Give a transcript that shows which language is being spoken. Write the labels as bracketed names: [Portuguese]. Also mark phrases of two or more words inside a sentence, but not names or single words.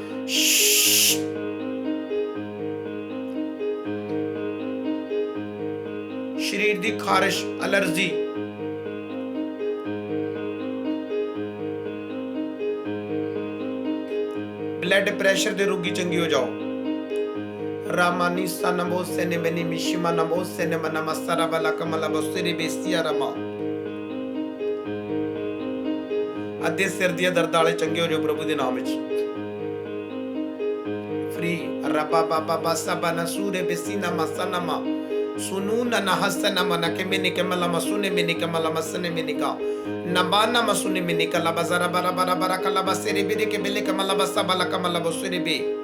[Punjabi] ਸਰੀਰ ਦੀ ਖਾਰਿਸ਼, ਐਲਰਜੀ, [English] blood pressure [Punjabi] ਦੇ ਰੋਗੀ ਚੰਗੇ ਹੋ ਜਾਓ। Ramani sanamo sene meni mishima namo sene manama sarabala kamala bosiri bestia rama। ਅੱਧੇ ਸਿਰ ਦੀਆਂ ਦਰਦਾਂ ਵਾਲੇ ਚੰਗੇ ਹੋ ਜਾਓ ਪ੍ਰਭੂ ਦੇ ਨਾਮ ਵਿੱਚ। ਫ੍ਰੀ ਰੱਬਾ ਬਾਬਾ ਬਾਸਾ ਬਨਾ ਸੂਰੇ ਬੇਸੀਨਾ ਮਸਨਮਾ ਸੁਨੂ ਨਾ ਹਸਨਾ ਮਨਾ ਕੇ ਮੈਨੇ ਕਮਲਾ ਮਸੂਨੇ ਮੈਨੇ ਕਮਲਾ ਮਸਨੇ ਮੈਨੇ ਕਾ ਨਬਾਨਾ ਮਸੂਨੇ ਮੈਨੇ ਕਲਾ ਬਜ਼ਰਾ ਬਰਾ ਬਰਾ ਬਰਾ ਕਲਾ ਬਸਰੇ ਬੇਰੇ ਕੇ ਬੇਲੇ ਕਮਲਾ ਬਸਾ ਬਲਾ ਕਮਲਾ ਬਸਰੇ ਬੇ।